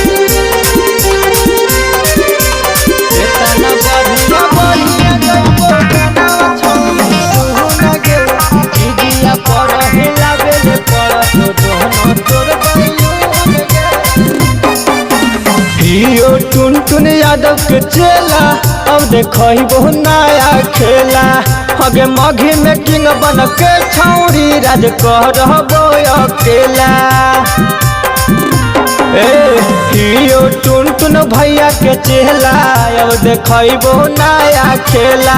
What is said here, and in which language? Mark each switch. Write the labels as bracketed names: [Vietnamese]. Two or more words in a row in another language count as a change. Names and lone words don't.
[Angika] इतना बढ़िया बढ़िया गईबो गाना छौरी सुन गे। डीजिया पर हिलावेले पड़त दोनों तोर बैलून गे। हियो टुन टुन यादव के चेला [Hindi] अब देखो नया खेला। [Angika] हगे मघी में किंग बन के छौरी राज करबो अकेला। हियो टुन टुन भैया के चेला [Hindi] अब देखो नया खेला।